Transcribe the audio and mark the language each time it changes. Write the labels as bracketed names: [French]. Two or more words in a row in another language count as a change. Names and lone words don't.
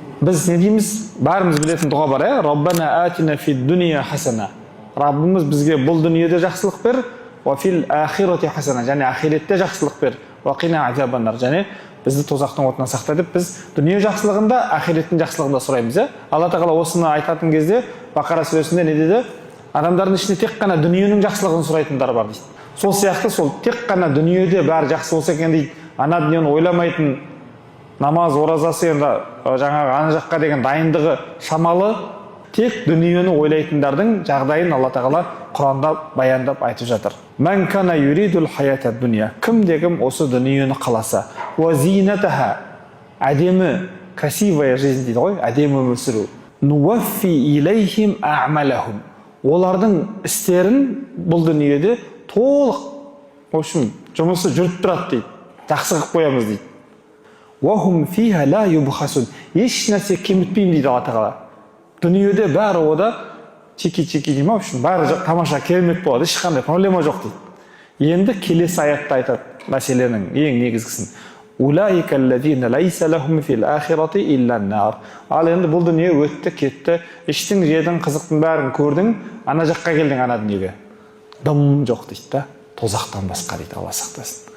[Kazakh] Біз не дейміз? Бәріміз білетін дұға бар, [Arabic] ربنا آتنا في الدنيا حسنة. [Kazakh] Раббымыз бізге бұл дүниеде жақсылық бер, [Arabic] وفي الآخرة حسنة, [Kazakh] және ахиретте жақсылық бер, [Arabic] وقنا عذاب النار, [Kazakh] және бізді тозақтың отынан сақта деп біз дүние жақсылығында, ахиреттің жақсылығында сұраймыз. Алла тағала осыны айтатын кезде Бақара сүресінде не деді? Адамдардың ішінде тек қана дүниенің жақсылығын сұрайтындар бар дейді. Сол сияқты сол тек қана дүниеде бәрі жақсы болса екен дейді. Ана дүниені ойламайтын, намаз, оразасы енді жаңағы ана жаққа деген дайындығы шамалы, тек дүниені ойлайтындардың жағдайын Алла тағала Құранда баяндап айтып жатыр. [Arabic] من كان يريد الحياة الدنيا. [Kazakh] Кім осы дүниені қаласа, [Arabic] وزينتها, әдемі, [Russian] красивая жизнь [Kazakh] дейді ғой, әдемі өмір сүру. [Arabic] نوف إليهم أعمالهم. [Kazakh] Олардың істерін бұл дүниеде толық, [Russian] в общем, [Kazakh] жұмысы жүріп тұрады дейді. Жақсы қылып қоямыз дейді. [Arabic] وهم فيها لا يبخسون. [Kazakh] Еш нәрсе кемітпеймін дейді Алла тағала. Дүниеде бәрі ода чеки-чеки деймін, [Russian] в общем, [Kazakh] бәрі тамаша керемет болады, ешқандай проблема жоқ дейді. Енді келесі аятта айтады мәселенің ең негізгісін. [Arabic] أولئك الذين ليس لهم في الآخرة إلا النار. [Kazakh] Ал енді бұл дүние өтті, кетті, іштің, жедің, қызықтың бәрін көрдің, ана жаққа келдің ана дүниеге. Дым жоқ дейді да, тозақтан басқа дейді, Алла сақтасын.